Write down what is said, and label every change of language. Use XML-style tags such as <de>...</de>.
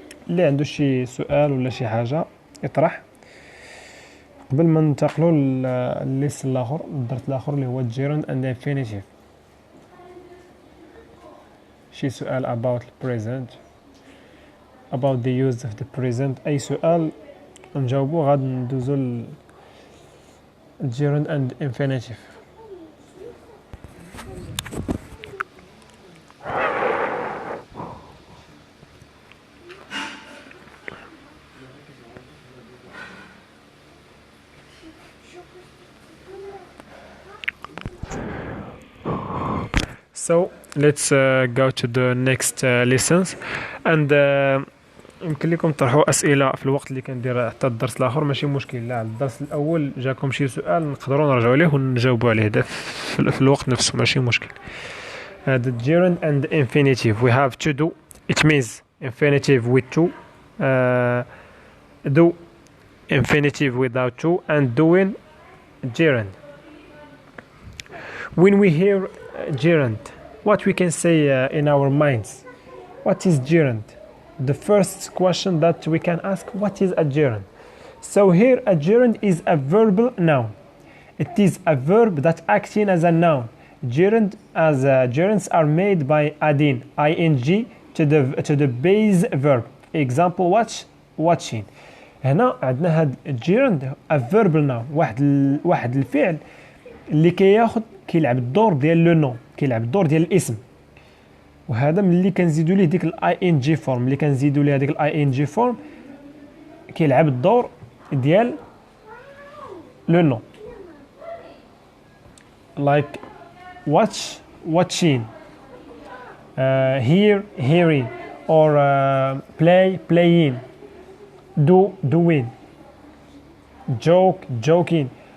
<ar>اللي عنده شي سؤال ولا شي حاجة يطرح قبل ما ننتقلوا للليست الاخر الدرس الاخر اللي هو gerund and infinitive. شي سؤال</ar> <en>about the present about the use of the present</en> <ar>اي سؤال نجاوبو غادي ندوزو gerund and infinitive.</ar> <en>So let's go to the next lessons and</en> <ar>يمكن لكم تطرحوا اسئله في الوقت اللي كندير حتى الدرس الاخر ماشي مشكل. لا الدرس الاول جاكم شي سؤال نقدروا نرجعوا ليه ونجاوبوا عليه في الوقت نفسه ماشي مشكل.</ar> <en>The gerund and infinitive we have to do it means infinitive with to do infinitive without to and doing gerund. When we hear gerund, what we can say in our minds? What is gerund? The first question that we can ask, what is a gerund? So here a gerund is a verbal noun. It is a verb that acting as a noun. Gerunds are made by adding ing to the base verb. Example watching.</en> <ar>هنا عندنا هاد gerund a verbal noun واحد الفعل اللي كيلعب الدور ديال لو نون كيلعب الدور ديال الاسم وهذا ملي كنزيدوا ليه ديك الاي ان جي فورم ملي كنزيدوا ليه ديك الاي ان جي فورم كيلعب الدور ديال لو نون</ar> <en>like watching hearing or playing doing joking.</en>